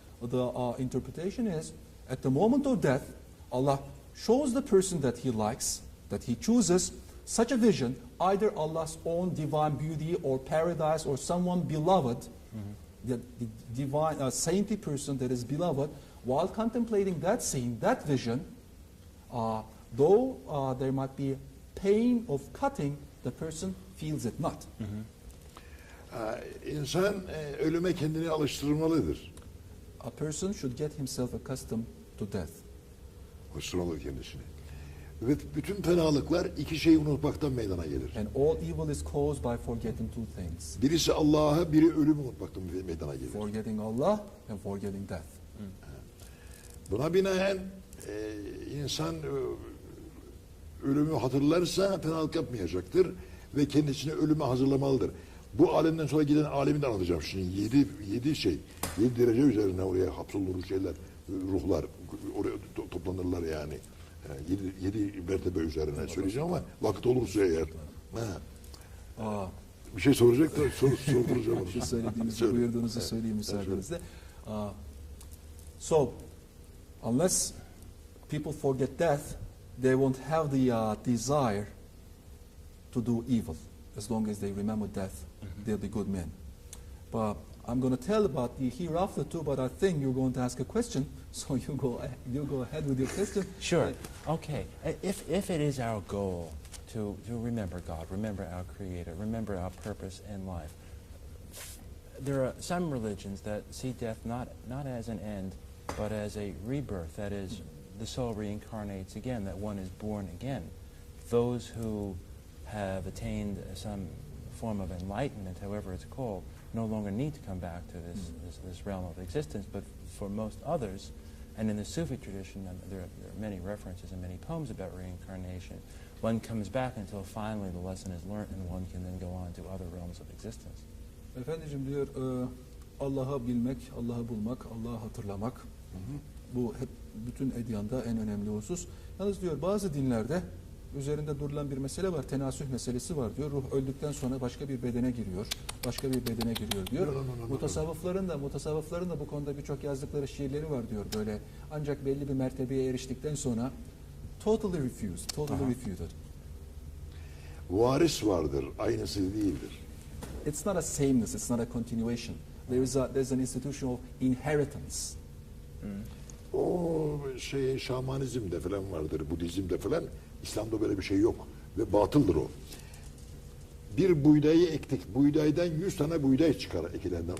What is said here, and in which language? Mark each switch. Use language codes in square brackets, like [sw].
[en] The interpretation is, at the moment of death, Allah shows the person that He likes, that He chooses, such a vision, either Allah's own divine beauty or paradise or someone beloved, the divine, saintly person that is beloved, while contemplating that scene, that vision, though there might be pain of cutting, the person feels it not. [tr] İnsan ölüme kendini alıştırmalıdır. [en] A person should get himself accustomed to death. [tr] Alıştırmalı kendisini. Ve bütün fenalıklar iki şeyi unutmaktan meydana gelir. [en] And all evil is caused by forgetting two things. [tr] Birisi Allah'a, biri ölümü unutmaktan meydana gelir. [en] Forgetting Allah and forgetting death. [tr] Buna binaen insan ölümü hatırlarsa fenalık yapmayacaktır ve kendisini ölüme hazırlamalıdır. Bu alemden sonra giden alemi de anlatacağım şimdi. Yedi derece üzerine oraya hapsolunur şeyler, ruhlar oraya toplanırlar yani. Yedi mertebe üzerine söyleyeceğim ama vakit olursa eğer. Bir şey soracak da sorduracağım onu. Şu söylediğinizi, buyurduğunuzu söyleyeyim müsaadenizle. [en] So, unless people forget death, they won't have the desire to do evil. As long as they remember death, they'll be good men. But I'm going to tell about the hereafter too, but I think you're going to ask a question, so you go ahead with your question. Sure. Okay. If it is our goal to remember God, remember our Creator, remember our purpose in life, there are some religions that see death not as an end, but as a rebirth. That is, the soul reincarnates again, that one is born again. Those who have attained some form of enlightenment, however it's called, no longer need to come back to this realm of existence. But for most others, and in the Sufi tradition, there are many references and many poems about reincarnation. One comes back until finally the lesson is learnt, and one can then go on to other realms of existence. [tr] Efendiciğim diyor, Allah'ı bilmek, Allah'ı bulmak, Allah'ı hatırlamak. Bu hep bütün edyanda en önemli husus. Yalnız diyor bazı dinlerde üzerinde durulan bir mesele var, tenasüh meselesi var diyor. Ruh öldükten sonra başka bir bedene giriyor, başka bir bedene giriyor diyor. Mutasavvıfların da bu konuda birçok yazdıkları şiirleri var diyor böyle. Ancak belli bir mertebeye eriştikten sonra [en] totally refuted. [tr] Varis vardır, aynısı değildir. [en] It's not a sameness, it's not a continuation. There's an institution of inheritance. [tr] O şamanizmde falan vardır, Budizm'de falan. İslam'da böyle bir şey yok ve batıldır o. Bir buğdayı ektik, buğdaydan 100 tane buğday çıkar ekilenden.